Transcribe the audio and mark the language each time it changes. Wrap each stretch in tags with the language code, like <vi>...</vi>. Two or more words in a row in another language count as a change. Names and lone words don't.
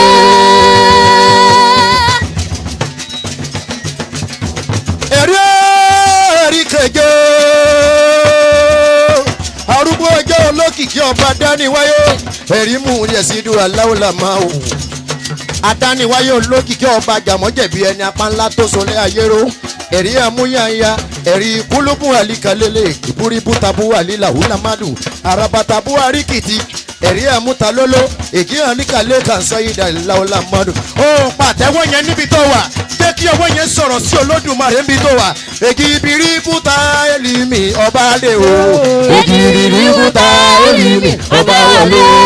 <yo>Ẹ̀rí kẹjọ arúgbó ọjọ́ olókìkí ọba dáníwáyé ẹ̀rí mú yẹ̀sídùú aláwòlá máa wò adániwáyé olókìkí ọba jàmọ́jẹ̀bi ẹni apá ńlá tó sọlẹ̀ ayéró ẹ̀rí amúyáyá ẹ̀rí kúlùkù àlíkalẹ́lẹ̀ ìbúribú tabu àlílà húlámádù àràbàtàbú àríkìtì ẹ̀rí amútalóló èkì àlíkalẹ̀ kàǹsọ́ ìdá ìlàwọ̀lámádù. Ó pàtẹ́wọ́ yẹn níbi tó wà jẹ́ kí ọwọ́ yẹn sọ̀rọ̀ sí Olódùmarè níbi tó wà. Èkì ìbíríbú ta ẹlìmí ọba dé o. Èkì ìbíríbú ta ẹlìmí ọba wọlé.</yo>